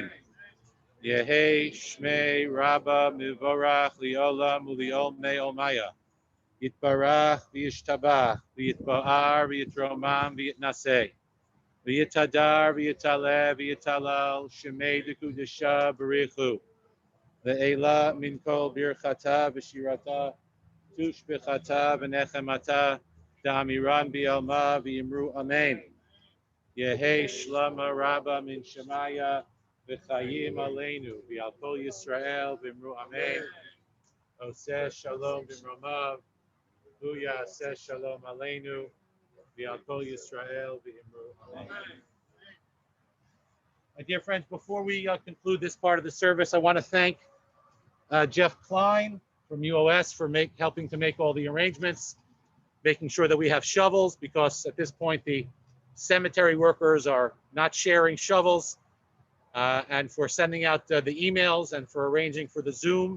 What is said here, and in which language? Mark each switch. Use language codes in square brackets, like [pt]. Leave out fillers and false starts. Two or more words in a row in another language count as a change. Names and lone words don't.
[arc] יהא שמה רבא מברך לעלם ולעלמי עלמיא יתברך וישתבח ויתפאר ויתרומם ויתנשא ויתהדר ויתעלה ויתהלל שמה דקדשא בריכו ולעלא מן כל ברכתא ושירתא תשבחתא ונחמתא דאמירן בעלמא ואמרו אמן. יהא שלמא רבא מן שמיא וחיים עלינו ועל כל ישראל ואמרו אמן. [he] עושה שלום במרומיו הוא יעשה שלום עלינו ועל כל ישראל ואמרו אמן. [en] My dear friends, before we conclude this part of the service, I want to thank Jeff Klein from UOS for helping to make all the arrangements, making sure that we have shovels, because at this point the cemetery workers are not sharing shovels, and for sending out the emails and for arranging for the Zoom.